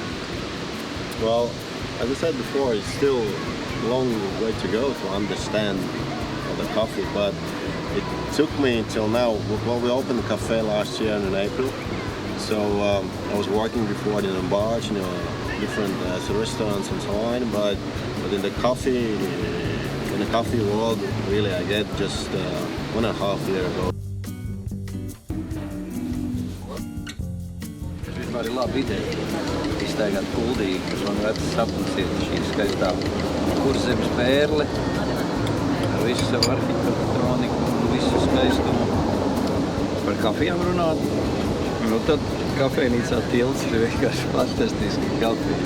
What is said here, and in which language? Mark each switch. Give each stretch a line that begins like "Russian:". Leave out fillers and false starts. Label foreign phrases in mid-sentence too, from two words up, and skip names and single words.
English: Well, as I said before, it's still a long way to go to understand the coffee, but it took me until now. Well, we opened the cafe last year in April, so I was working before in bars, different restaurants and so on, but in the coffee world, really, I get just 1.5 years ago.
Latvian: Vispār ir laba ideja iztaigāt Kuldīgu, kas man vecs sapnis ir šī skaistā Kurzemes pērle ar visu savu arhitektoniku un visu skaistumu. Par kafijām runāt, tad kafejnīcā Tilts ir vienkārši fantastiski kafija.